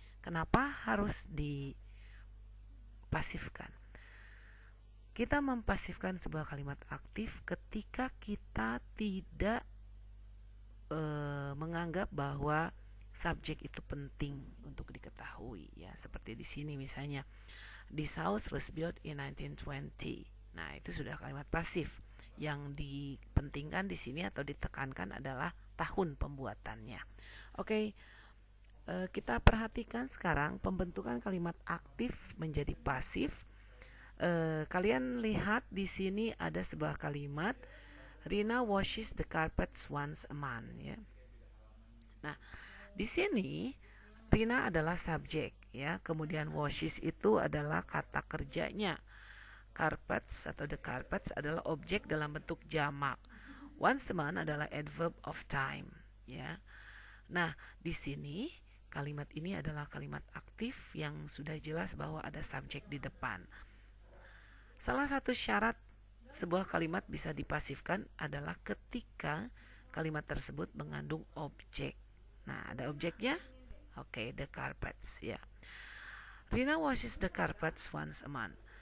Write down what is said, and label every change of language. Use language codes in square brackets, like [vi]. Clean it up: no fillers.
[id] Kenapa harus dipasifkan? Kita mempasifkan sebuah kalimat aktif ketika kita tidak menganggap bahwa subjek itu penting untuk diketahui ya. Seperti di sini misalnya, [en] this house was built in 1920. [id] Nah, itu sudah kalimat pasif. Yang dipentingkan di sini atau ditekankan adalah tahun pembuatannya. Oke. Kita perhatikan sekarang pembentukan kalimat aktif menjadi pasif. Kalian lihat di sini ada sebuah kalimat, [en] Rina washes the carpets once a month [id] ya. Nah, di sini Rina adalah subjek ya, kemudian washes itu adalah kata kerjanya. Carpets atau the carpets adalah objek dalam bentuk jamak. [en] Once a month [id] adalah adverb of time ya. Nah, di sini kalimat ini adalah kalimat aktif yang sudah jelas bahwa ada subjek di depan. Salah satu syarat sebuah kalimat bisa dipasifkan adalah ketika kalimat tersebut mengandung objek. Nah, ada objeknya? Oke, the carpets ya. [en] Rina washes the carpets once a month.